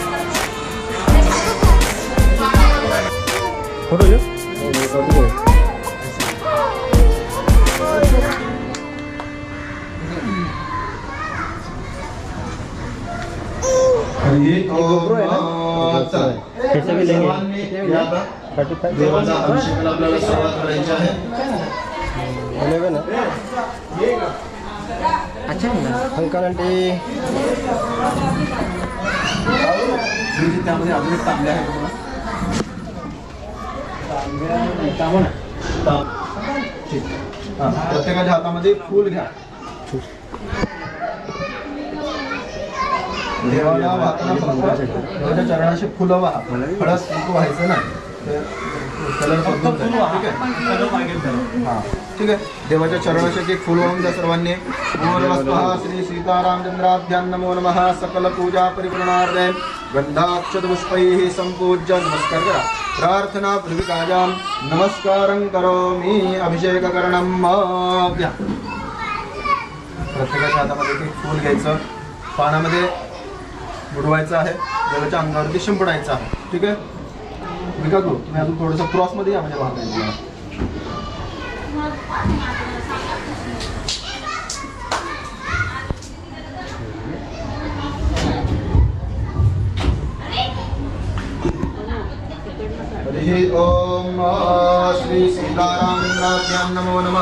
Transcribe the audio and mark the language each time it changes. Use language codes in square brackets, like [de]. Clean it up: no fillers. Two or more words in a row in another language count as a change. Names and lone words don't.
[hi] फोटो जो कैसे भी लेंगे [mr] देवाचा अभिषेक आपल्याला सुरुवात करायची आहे. [hi] ना अच्छा अंकल आंटी [mr] त्यामध्ये अजून एक तांबे आहे प्रत्येकाच्या हातामध्ये फूल घ्या. देवाला वाहताना देवाच्या चरणाशी फुलं वाहा. खडस कुंकू व्हायचं ना कलर बदलून जाईल. ठीक आहे हां ठीक आहे. देवाच्या चरणाशी एक फुल वाहून द्या सर्वांनी. [sa] नमः श्री सीतारामचंद्राभ्यां नमो नमः. सकल पूजा परिपूर्णार्थे गंधाक्षतपुष्पैः संपूज्य [mr] नमस्कार करा. [sa] प्रार्थना भूमिकायां नमस्कारं करोमि. [mr] अभिषेककरणं घ्या. प्रत्येकाच्या हातामध्ये एक फूल घ्यायचं. पानामध्ये बुडवायचं आहे. देवाच्या अंगावरती शिंपडायचं आहे. ठीक आहे मी का करू तुम्ही अजून थोडंसं क्रॉसमध्ये या म्हणजे वाहता येईल. [sa] ओम श्री सीतारामचंद्राभ्यां नमो नमः.